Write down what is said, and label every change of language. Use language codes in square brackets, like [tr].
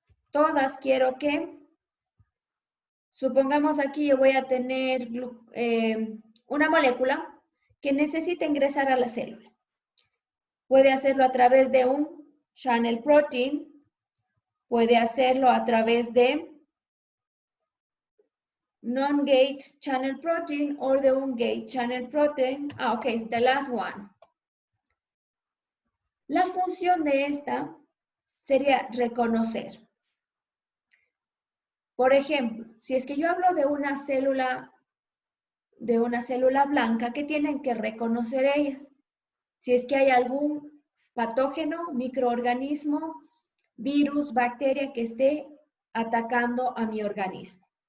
[es] Todas quiero que... Supongamos aquí yo voy a tener una molécula que necesita ingresar a la célula. Puede hacerlo a través de un channel protein, puede hacerlo a través de [en] non-gate channel protein or the un-gate channel protein. Okay, the last one. [es] La función de esta sería reconocer. Por ejemplo, si es que yo hablo de una célula blanca, ¿qué tienen que reconocer ellas? Si es que hay algún patógeno, microorganismo, virus, bacteria que esté atacando a mi organismo.